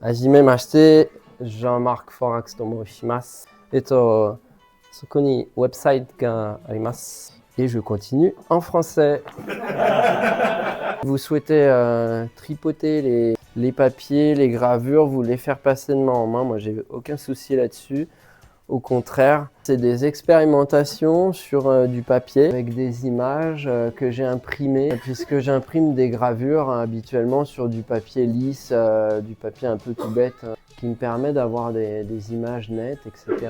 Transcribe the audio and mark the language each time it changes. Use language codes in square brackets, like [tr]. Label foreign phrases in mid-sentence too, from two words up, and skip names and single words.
[ja] 初めまして、Jean-Marc Forax と申します。そこにウェブサイトがあります。 [fr] Et je continue en français. Vous souhaitez tripoter les papiers, les gravures, vous les faire passer de main en main. Moi, j'ai aucun souci là-dessus. Au contraire, c'est des expérimentations sur du papier avec des images que j'ai imprimées, puisque j'imprime des gravures habituellement sur du papier lisse, du papier un peu tout bête, qui me permet d'avoir des images nettes, etc.